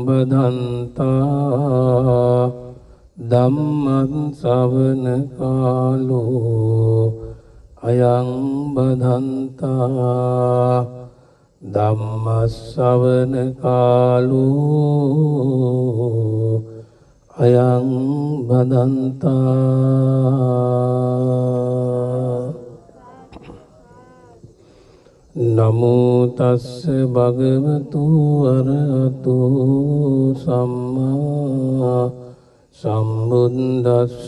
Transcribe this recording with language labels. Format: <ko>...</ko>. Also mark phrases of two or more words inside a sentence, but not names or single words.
<pi>බදන්තා ධම්මං ශ්‍රවණ කාලෝ අයං බදන්තා ධම්ම ශ්‍රවණ කාලෝ අයං බදන්තා. නමෝ තස්ස භගවතු අරහතෝ සම්මා සම්බුද්දස්ස.</pi>